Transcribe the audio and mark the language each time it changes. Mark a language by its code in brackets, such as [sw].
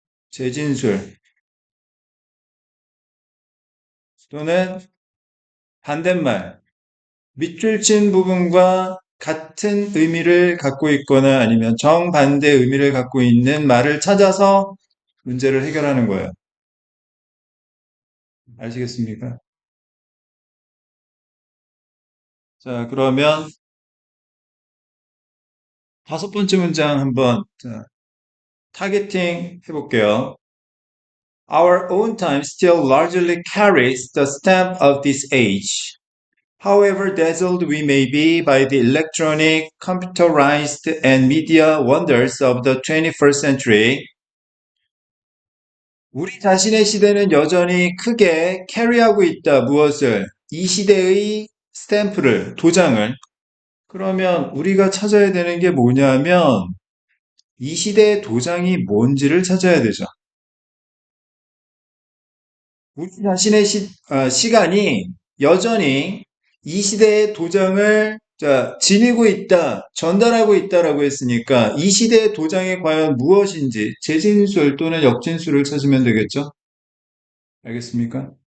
[ko] 재진술 또는 반대말 밑줄 친 부분과 같은 의미를 갖고 있거나 아니면 정반대 의미를 갖고 있는 말을 찾아서 문제를 해결하는 거예요. 아시겠습니까? 자, 그러면 다섯 번째 문장 한번 타겟팅 해볼게요. [en] Our own time still largely carries the stamp of this age. However dazzled we may be by the electronic, computerized, and media wonders of the 21st century, [ko] 우리 자신의 시대는 여전히 크게 캐리하고 있다. 무엇을? 이 시대의 스탬프를, 도장을. 그러면 우리가 찾아야 되는 게 뭐냐면 이 시대의 도장이 뭔지를 찾아야 되죠. 우리 자신의 시간이 여전히 이 시대의 도장을 지니고 있다, 전달하고 있다라고 했으니까 이 시대의 도장이 과연 무엇인지 재진술 또는 역진술을 찾으면 되겠죠? 알겠습니까?